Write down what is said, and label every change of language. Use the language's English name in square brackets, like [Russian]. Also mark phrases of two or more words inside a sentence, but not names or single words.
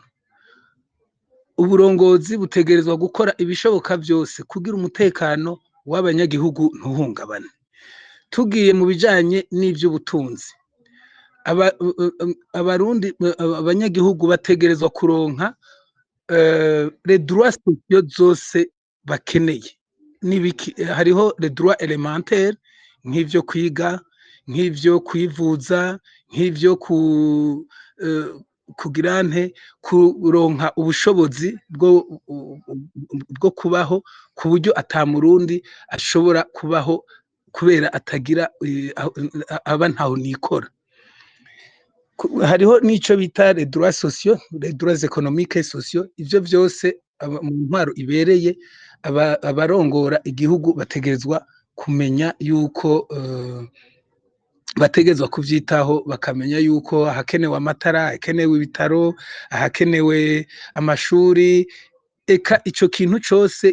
[Rundi] Uburongozi butegerezwa gukora ibishoboka byose kugira umutekano w'abanyagihugu ntuhungabane. Tugiye mu bijanye n'ivy'ubutunzi, abarundi abanyagihugu bategerezwa kuronka [French] les droits sociaux [Rundi] zose bakeneye. Hariho [French] les droits élémentaires [Rundi] nk'ivyo kwiga, nk'ivyo kwivuza, nk'ivyo kugira nte kuronka ubushobozi bwo kubaho ku buryo ata murundi ashobora kubaho kubera atagira aba ntaho nikora. Hariho n'ico bita [French] les droits sociaux, les droits économiques et sociaux. [Rundi] Ivyo vyose mu ntwaro ibereye abarongora igihugu bategerezwa kumenya yuko bategerezwa kuvyitaho, bakamenya yuko hakenewe amatara, hakenewe ibitaro, hakenewe amashuri, eka ico kintu cose